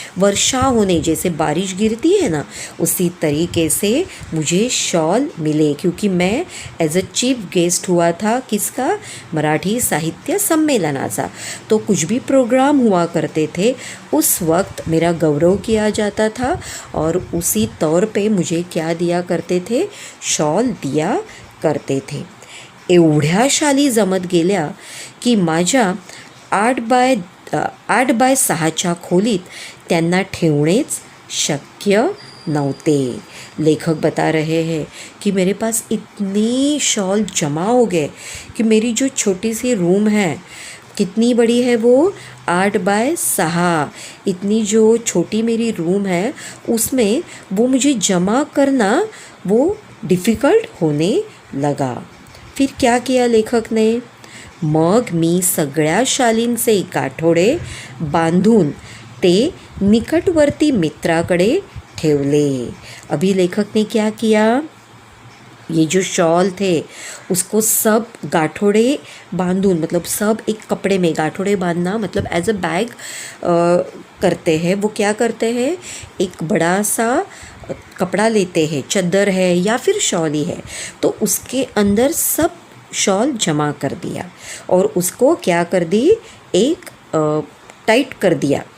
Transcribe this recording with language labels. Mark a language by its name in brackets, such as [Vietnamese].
[Hindi] वर्षा होने, जैसे बारिश गिरती है ना, उसी तरीके से मुझे शॉल मिले, क्योंकि मैं एज अ चीफ गेस्ट हुआ था किसका? [Marathi] मराठी साहित्य सम्मेलनाचा। [Hindi] तो कुछ भी प्रोग्राम हुआ करते थे उस वक्त मेरा गौरव किया जाता था और उसी तौर पे मुझे क्या दिया करते थे? शॉल दिया करते थे। [Marathi] एवढ्या शाली जमत गेल्या की माझ्या 8x6च्या खोलीत त्यांना ठेवणेच शक्य नव्हते। [Hindi] लेखक बता रहे हैं कि मेरे पास इतनी शॉल जमा हो गए कि मेरी जो छोटी सी रूम है, कितनी बड़ी है वो? 8x6। इतनी जो छोटी मेरी रूम है उसमें वो मुझे जमा करना वो डिफ़िकल्ट होने लगा। फिर क्या किया लेखक ने? [Marathi] मग मी सगळ्या शालींचे गाठोडे बांधून ते निकटवर्ती मित्राकडे ठेवले। [Hindi] अभी लेखक ने क्या किया? ये जो शॉल थे उसको सब गाठोड़े बांधून, मतलब सब एक कपड़े में, गाठोड़े बांधना मतलब एज अ बैग करते हैं। वो क्या करते हैं? एक बड़ा सा कपड़ा लेते हैं, चादर है या फिर शॉल ही है, तो उसके अंदर सब शॉल जमा कर दिया और उसको क्या कर दी? एक टाइट कर दिया,